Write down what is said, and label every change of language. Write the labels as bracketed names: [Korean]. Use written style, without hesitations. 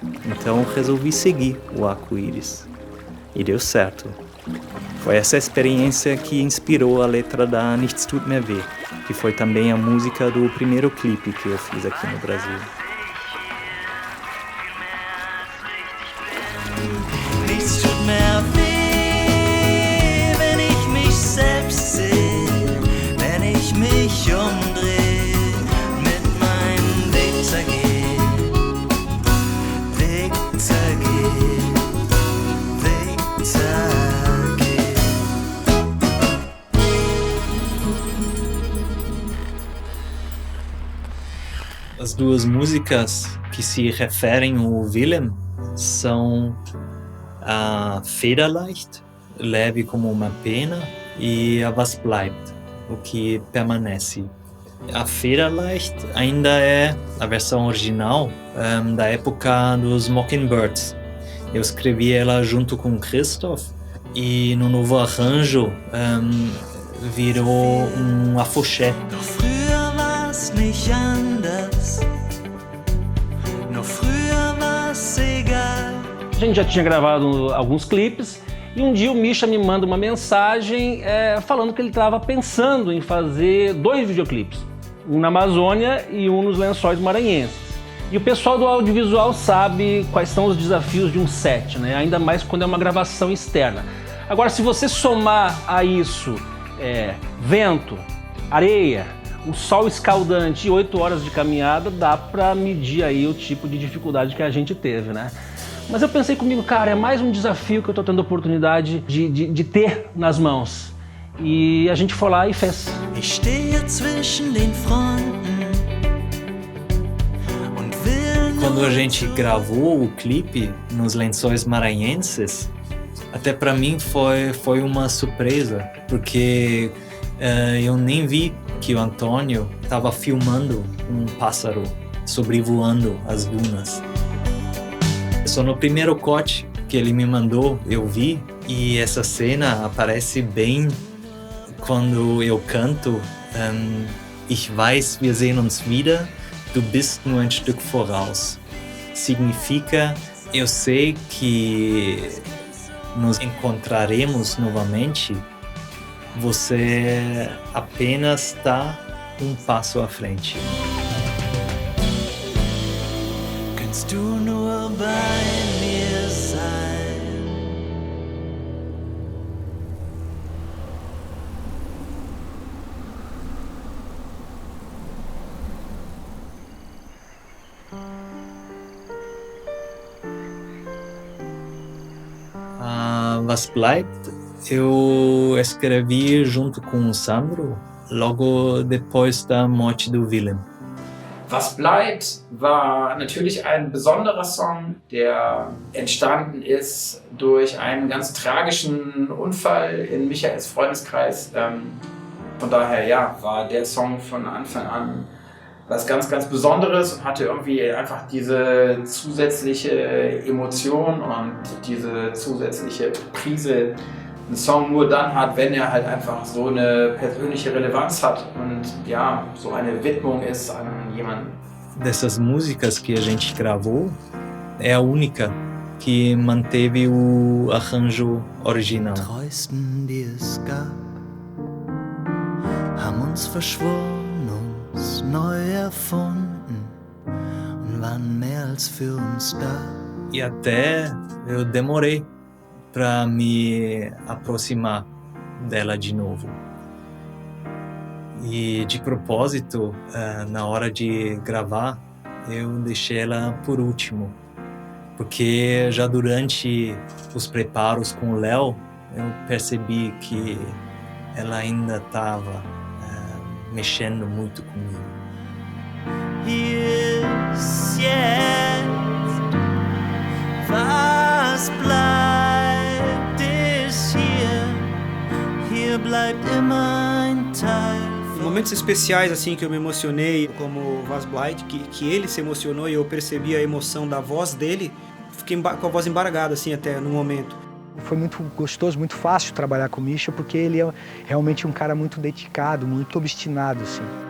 [Portuguese] Então resolvi seguir o arco-íris. E deu certo. Foi essa experiência que inspirou a letra da Nichts tut mehr weh, que foi também a música do primeiro clipe que eu fiz aqui no Brasil. [German] Nichts tut mehr weh, wenn ich mich selbst seh, wenn ich mich umdreh, mit meinem Weg zergeh, Weg zergeh, Weg zergeh. [Portuguese] As duas músicas que se referem ao Willem são a Federleicht, leve como uma pena, e a Was bleibt, o que permanece. A Federleicht ainda é a versão original da época dos Mockingbirds. Eu escrevi ela junto com Christoph e no novo arranjo virou um afoxé. [German] Doch früher war's nicht anders, nur früher war's egal. [Portuguese] A gente já tinha gravado alguns clipes e um dia o Misha me manda uma mensagem falando que ele estava pensando em fazer 2 videoclipes, um na Amazônia e um nos Lençóis Maranhenses. E o pessoal do audiovisual sabe quais são os desafios de um set, né? Ainda mais quando é uma gravação externa. Agora, se você somar a isso vento, areia, o sol escaldante e 8 horas de caminhada, dá para medir aí o tipo de dificuldade que a gente teve, né? Mas eu pensei comigo, cara, é mais um desafio que eu tô tendo a oportunidade de ter nas mãos. E a gente foi lá e fez. [German] Ich stehe zwischen den Fronten. [Portuguese] Quando a gente gravou o clipe nos Lençóis Maranhenses, até para mim foi uma surpresa, porque eu nem vi que o Antônio estava filmando um pássaro sobrevoando as dunas. Só no primeiro corte que ele me mandou, eu vi, e essa cena aparece bem quando eu canto [German] Ich weiß, wir sehen uns wieder, du bist nur ein Stück voraus. [Portuguese] Significa, eu sei que nos encontraremos novamente, você apenas está um passo à frente. [German] Kannst du nur bei mir sein? [Portuguese] Was bleibt, eu escrevi junto com o Sandro logo depois da morte do Willem. [German] Was bleibt war natürlich ein besonderer Song, der entstanden ist durch einen ganz tragischen Unfall in Michaels Freundeskreis. Von daher ja, war der Song von Anfang an was ganz, ganz Besonderes und hatte irgendwie einfach diese zusätzliche Emotion und diese zusätzliche Prise. Ein Song nur dann hat, wenn er halt einfach so eine persönliche Relevanz hat und ja, so eine Widmung ist an jemanden. [Portuguese] Dessas músicas que a gente gravou, é a única que manteve o arranjo original. [German] Treuesten, die es gab, haben uns verschworen, uns neu erfunden und waren mehr als für uns da. [Portuguese] E até eu demorei para me aproximar dela de novo. E de propósito, na hora de gravar, eu deixei ela por último, porque já durante os preparos com o Léo, eu percebi que ela ainda estava mexendo muito comigo. [English] Yes, yes, [German] was bleibt ist hier bleibt immer ein Teil. [Portuguese] Momentos especiais assim que eu me emocionei, como Was bleibt, que ele se emocionou e eu percebi a emoção da voz dele, fiquei com a voz embargada assim até no momento. Foi muito gostoso, muito fácil trabalhar com o Misha, porque ele é realmente um cara muito dedicado, muito obstinado, assim.